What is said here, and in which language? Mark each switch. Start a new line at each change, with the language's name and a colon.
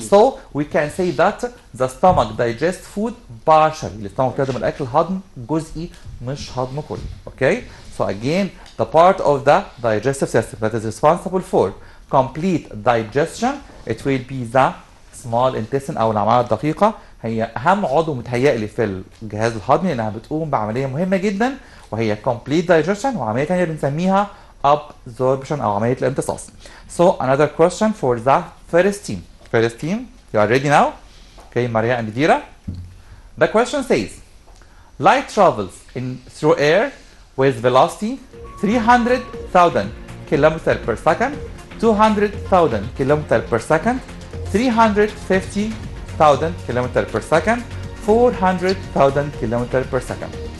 English: So we can say that the stomach digests food partially.
Arabic: السtomach بتهضم الأكل هضم جزئي مش هضم كلي.
English: Okay? So again, the part of the digestive system that is responsible for complete digestion, it will be the small intestine
Arabic: أو الأمعاء الدقيقة. هي اهم عضو متهيألي في الجهاز الهضمي لانها بتقوم بعمليه مهمه جدا وهي
English: complete digestion
Arabic: وعمليه ثانيه بنسميها absorption او عمليه الامتصاص.
English: So another question for the first team. First team, you are ready now? Okay, Maria and Dira. The question says, light travels through air with velocity 300,000 kilometers per second, 200,000 kilometers per second, 350,000 kilometers per second, 400,000 kilometers per second.